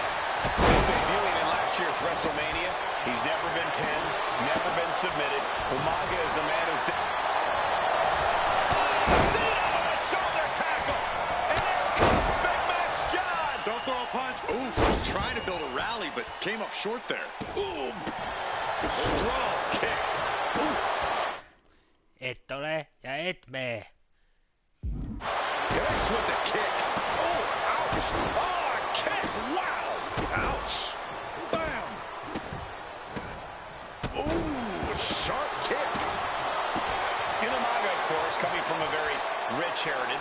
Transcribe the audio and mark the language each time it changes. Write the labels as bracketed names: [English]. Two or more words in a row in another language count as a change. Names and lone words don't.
[English] Debuting in last year's WrestleMania, he's never been pinned, never been submitted. Umaga is a man who's... Cena with a shoulder tackle! And there comes Big Match John! Don't throw a punch. Ooh, was trying to build a rally, but came up short there. Ooh, strong kick. Ooh. Et ole, ja et mene. Connects with the kick. Oh, ouch. Oh, a kick. Wow. Ouch. Bam. Ooh, sharp kick. Umaga, of course, coming from a very rich heritage.